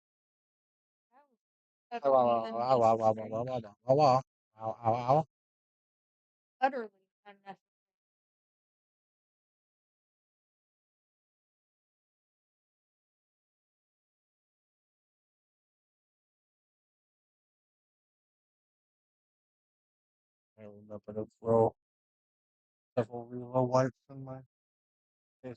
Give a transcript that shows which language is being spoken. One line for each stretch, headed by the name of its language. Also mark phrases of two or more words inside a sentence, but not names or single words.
English: That's ow, ow, something ow, ow, ow, ow, necessary. ow, ow, ow, ow, ow, ow, ow. Utterly unnecessary. I remember to throw several reload wipes in my case.